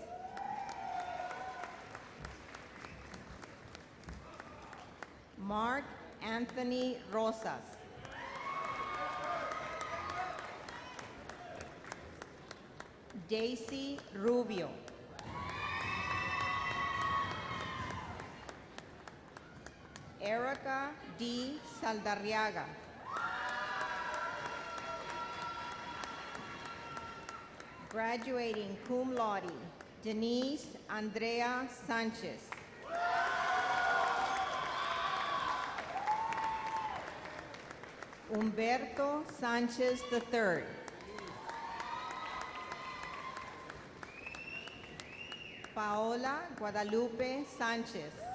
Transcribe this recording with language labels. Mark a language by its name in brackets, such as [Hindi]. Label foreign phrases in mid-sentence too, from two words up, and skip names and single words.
[English] Mark Anthony Rosas. Daisy Rubio. Erica D. Saldarriaga. Graduating [Latin] cum laude, [English] Denise Andrea Sanchez. Humberto Sanchez III. Paola Guadalupe Sanchez.